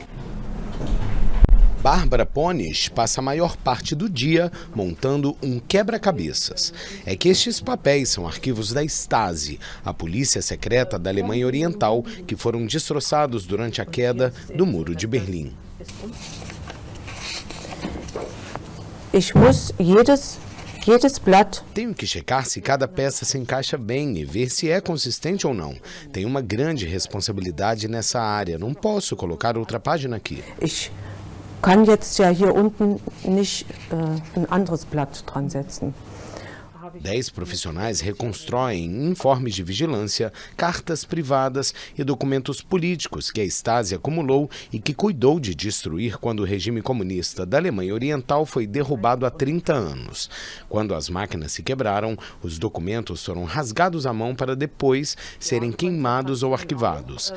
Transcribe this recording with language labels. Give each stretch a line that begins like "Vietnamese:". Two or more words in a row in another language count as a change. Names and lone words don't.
Portuguese: Bárbara Pones passa a maior parte do dia montando um quebra-cabeças. É que estes papéis são arquivos da Stasi, a polícia secreta da Alemanha Oriental, que foram destroçados durante a queda do Muro de Berlim.
German: Ich muss jedes Blatt.
Portuguese: Tenho que checar se cada peça se encaixa bem e ver se é consistente ou não. Tenho uma grande responsabilidade nessa área. Não posso colocar outra página aqui.
German: Ich kann jetzt ja hier unten nicht ein anderes Blatt dran setzen.
Portuguese: 10 profissionais reconstroem informes de vigilância, cartas privadas e documentos políticos que a Stasi acumulou e que cuidou de destruir quando o regime comunista da Alemanha Oriental foi derrubado há 30 anos. Quando as máquinas se quebraram, os documentos foram rasgados à mão para depois serem queimados ou arquivados.